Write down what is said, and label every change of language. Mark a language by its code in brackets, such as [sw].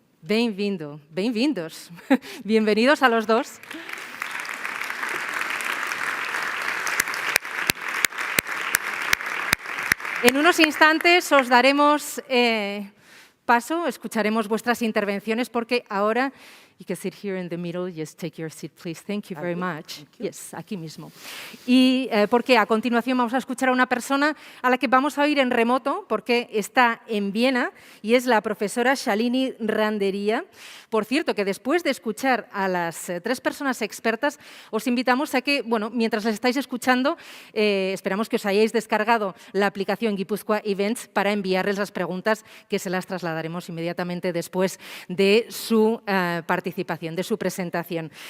[pt] Bem-vindo, bem-vindos. [es] Bienvenidos a los dos. En unos instantes os daremos paso, escucharemos vuestras intervenciones porque ahora [en] You can sit here in the middle. Just take your seat, please. Thank you very much. Yes, [es] aquí mismo. Y porque a continuación vamos a escuchar a una persona a la que vamos a oír en remoto porque está en Viena y es la profesora Shalini Randeria. Por cierto, que después de escuchar a las tres personas expertas, os invitamos a que, bueno, mientras las estáis escuchando, esperamos que os hayáis descargado la aplicación Gipuzkoa Events para enviarles las preguntas que se las trasladaremos inmediatamente después de su participación, de su presentación.